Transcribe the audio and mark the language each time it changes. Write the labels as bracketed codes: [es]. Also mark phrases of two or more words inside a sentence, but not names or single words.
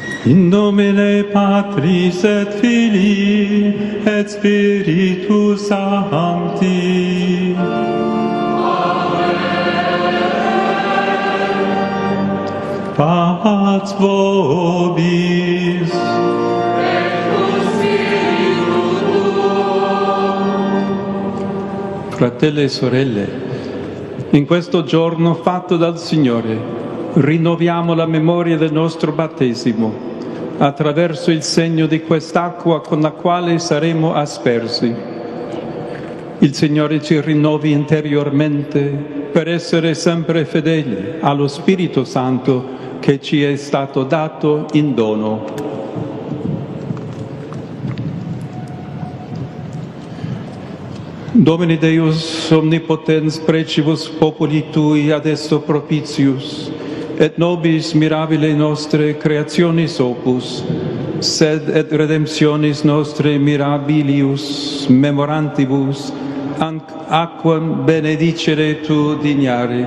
[la] In nomine Patris et Filii et Spiritus Sancti. Pax vobis. [it] Fratelli e sorelle, in questo giorno fatto dal Signore, rinnoviamo la memoria del nostro battesimo attraverso il segno di quest'acqua con la quale saremo aspersi. Il Signore ci rinnovi interiormente per essere sempre fedeli allo Spirito Santo che ci è stato dato in dono. [la] Domine Deus omnipotens precibus populi Tui adesto propitius, et nobis mirabile nostre creationis opus, sed et redemptionis nostre mirabilius memorantibus, aquam benedicere Tu dignare.